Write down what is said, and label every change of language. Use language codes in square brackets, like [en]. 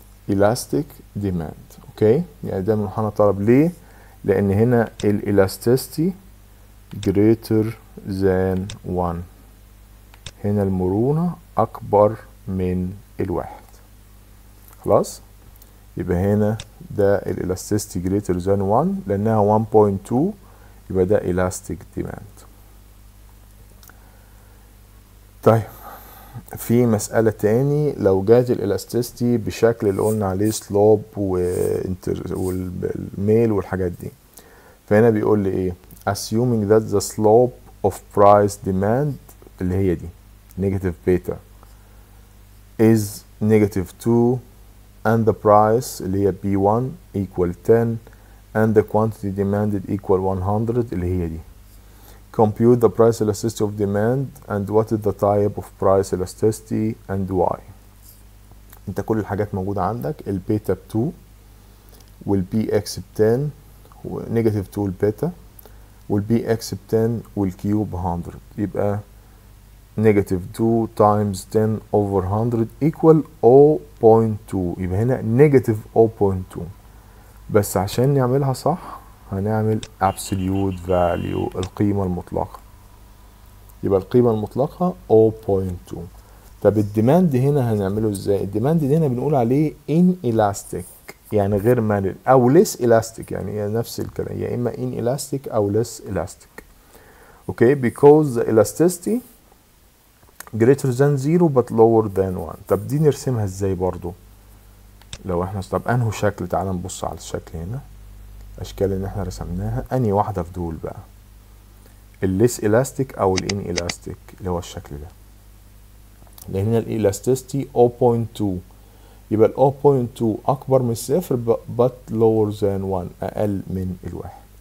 [en] elastic demand okay. [ar] يعني ده منحنى طلب. ليه؟ لان هنا الالاستيستي [en] greater than 1، [ar] هنا المرونة اكبر من الواحد. خلاص يبقى هنا ده الالاستيستي [en] greater than 1 [ar] لانها 1.2، يبقى ده elastic demand. طيب في مسألة تاني، لو جات الالاستيستي بشكل اللي قلنا عليه سلوب والميل والحاجات دي، فهنا بيقول لي ايه؟ [en] assuming that the slope of price demand اللي هي دي negative beta is negative 2 and the price اللي هي B1 equal 10 and the quantity demanded equal 100 [ar] اللي هي دي. [en] Compute the price elasticity of demand and what is the type of price elasticity and why. [ar] انت كل الحاجات موجودة عندك، البيتا ب2 والبي اكس ب10 ونيجاتيف 2 البيتا والبي اكس ب10 والكيو ب100، يبقى نيجاتيف 2 times 10 over 100 equal 0.2، يبقى هنا نيجاتيف 0.2. بس عشان نعملها صح هنعمل [en] absolute value [ar] القيمة المطلقة، يبقى القيمة المطلقة 0.2. طب الديماند هنا هنعمله ازاي؟ الديماند هنا بنقول عليه inelastic يعني غير مرن او less elastic، يعني هي نفس الكلام، يا اما inelastic او less elastic. [en] Okay because the elasticity greater than 0 but lower than 1. [ar] طب دي نرسمها ازاي برضو؟ لو احنا طب انه شكل، تعال نبص على الشكل هنا، الاشكال اللي احنا رسمناها انهي واحده في دول بقى؟ الليس elastic او الان elastic اللي هو الشكل ده، لان هنا الالاستيستي 0.2، يبقى ال 0.2 اكبر من الصفر [en] but lower than 1 [ar] اقل من الواحد.